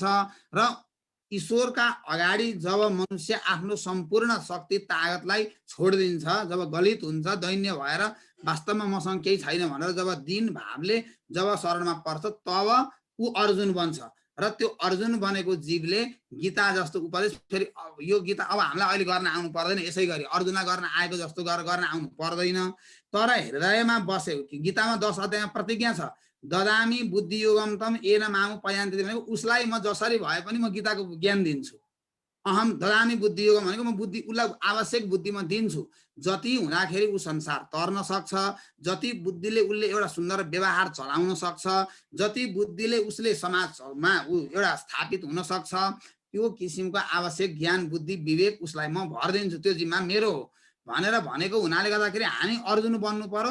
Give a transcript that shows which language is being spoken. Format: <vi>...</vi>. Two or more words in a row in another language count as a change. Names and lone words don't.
<ne>र ईश्वरका अगाडि जब मनुष्य आफ्नो सम्पूर्ण शक्ति तागतलाई छोडिदिन्छ, जब गलित हुन्छ, दैन्य भएर वास्तवमा मसँग केही छैन भनेर जब दीन भावले जब शरणमा पर्छ तब ऊ अर्जुन बन्छ। र त्यो अर्जुन बनेको जीवले गीता जस्तो उपदेश, फेरि यो गीता अब हामीलाई अहिले गर्न आउनु पर्दैन, यसै गरी अर्जुनलाई गर्न आएको जस्तो गर्न आउनु पर्दैन। तर हृदयमा बस्यो। गीतामा 10 अध्यायमा प्रतिज्ञा छ,</ne> <sa>ददामी बुद्धि योगम तम येन मामु पयान्ति</sa> <ne>भनेको उसलाई म जसरी भए पनि म गीताको ज्ञान दिन्छु।</ne> <sa>अहम ददामी बुद्धि योगम</sa> <ne>भनेको म बुद्धि उसलाई आवश्यक बुद्धि म दिन्छु। जति हुँदाखेरि ऊ संसार तर्न सक्छ, जति बुद्धिले उसले एउटा सुन्दर व्यवहार चलाउन सक्छ, जति बुद्धिले उसले समाजमा ऊ एउटा स्थापित हुन सक्छ, त्यो किसिमको आवश्यक ज्ञान बुद्धि विवेक उसलाई म भर दिन्छु, त्यो जिम्मा मेरो हो भनेर भनेको हुनाले गर्दाखेरि हामी अर्जुन बन्नु पर्यो।</ne>